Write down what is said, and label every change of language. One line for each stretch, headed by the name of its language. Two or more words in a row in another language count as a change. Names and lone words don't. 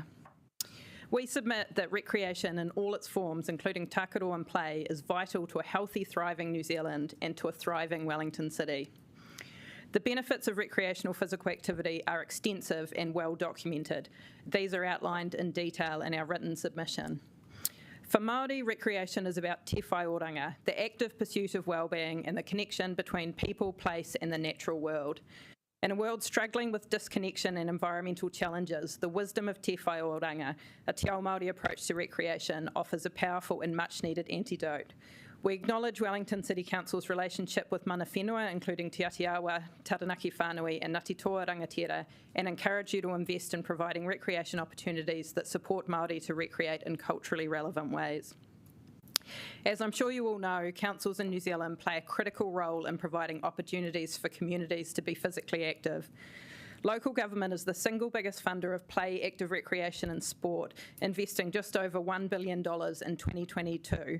English: We submit that recreation in all its forms, including tākaro and play, is vital to a healthy, thriving New Zealand and to a thriving Wellington City. The benefits of recreational physical activity are extensive and well documented. These are outlined in detail in our written submission. For Māori, recreation is about
Māori: te whai oranga,
English: the active pursuit of wellbeing and the connection between people, place and the natural world. In a world struggling with disconnection and environmental challenges, the wisdom of
Māori: te whai oranga,
English: a
Māori: te ao Māori
English: approach to recreation, offers a powerful and much needed antidote. We acknowledge Wellington City Council's relationship with
Māori: mana whenua,
English: including Te Atiawa, Taranaki Whānui and Ngāti Toa Rangatira, and encourage you to invest in providing recreation opportunities that support Māori to recreate in culturally relevant ways. As I'm sure you all know, councils in New Zealand play a critical role in providing opportunities for communities to be physically active. Local government is the single biggest funder of play, active recreation and sport, investing just over $1 billion in 2022.